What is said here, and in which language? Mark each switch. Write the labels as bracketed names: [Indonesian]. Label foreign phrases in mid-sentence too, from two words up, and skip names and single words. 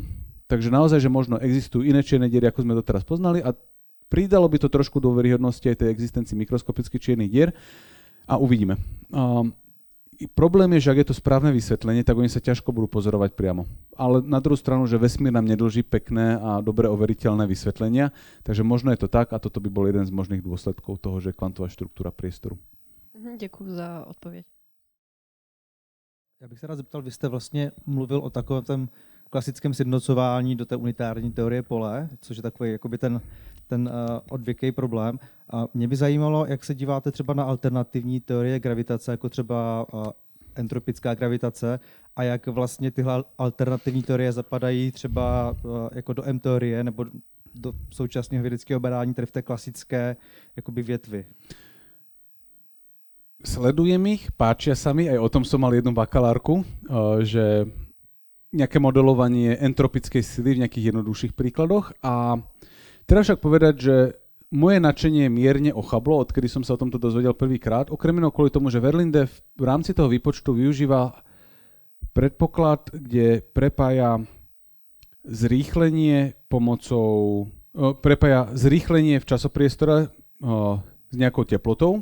[Slovak] Takže naozaj, že možno existujú iné čierne diery, ako sme doteraz poznali a pridalo by to trošku dôveryhodnosti aj tej existencii mikroskopických čiernych dier a uvidíme. Problém je, že ak je to správne vysvetlenie, tak oni sa ťažko budú pozorovať priamo. Ale na druhú stranu, že vesmír nám nedlží pekné a dobre overiteľné vysvetlenia, takže možno je to tak a toto by bol jeden z možných dôsledkov toho, že kvantová štruktúra priestoru. [Czech] Děkuji za odpověď. Já bych se rád zeptal, vy jste vlastně mluvil o takovém tom klasickém sjednocování do té unitární teorie pole, což je takový jakoby ten odvěký problém. A mě by zajímalo, jak se díváte třeba na alternativní teorie gravitace, jako třeba entropická gravitace, a jak vlastně tyhle alternativní teorie zapadají třeba jako do M-teorie nebo do současného vědeckého badání, tedy v té klasické jakoby větvi. [Slovak] Sledujem ich, páčia sa mi, aj o tom som mal jednu bakalárku, že nejaké modelovanie entropickej sily v nejakých jednoduchších príkladoch. A treba však povedať, že moje nadšenie mierne ochablo, odkedy som sa o tomto dozvedel prvýkrát, okrem iného kvôli tomu, že Verlinde v rámci toho výpočtu využíva predpoklad, kde prepája zrýchlenie v časopriestore s nejakou teplotou.